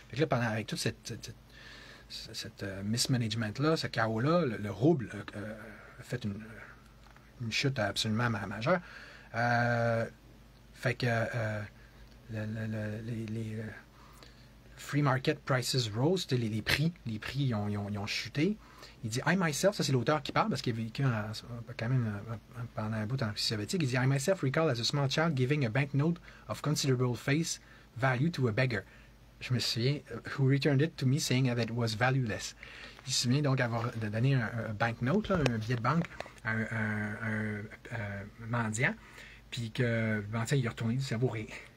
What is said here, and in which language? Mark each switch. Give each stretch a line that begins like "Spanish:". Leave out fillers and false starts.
French: Fait que là, avec tout cette mismanagement-là, ce chaos-là, le rouble a fait une chute absolument majeure. Fait que les
English: free market prices rose,
French: les prix ont chuté. Il dit
English: I myself,
French: ça c'est l'auteur qui parle parce qu'il a vécu quand même pendant un bout en Russie soviétique. Il dit
English: I myself recall as a small child giving a banknote of considerable face value to a beggar.
French: Je me souviens,
English: who returned it to me saying that it was valueless.
French: Il se souvient donc d'avoir donné un banknote, là, un billet de banque à un mendiant, puis que le mendiant il a retourné, ça vaut rien.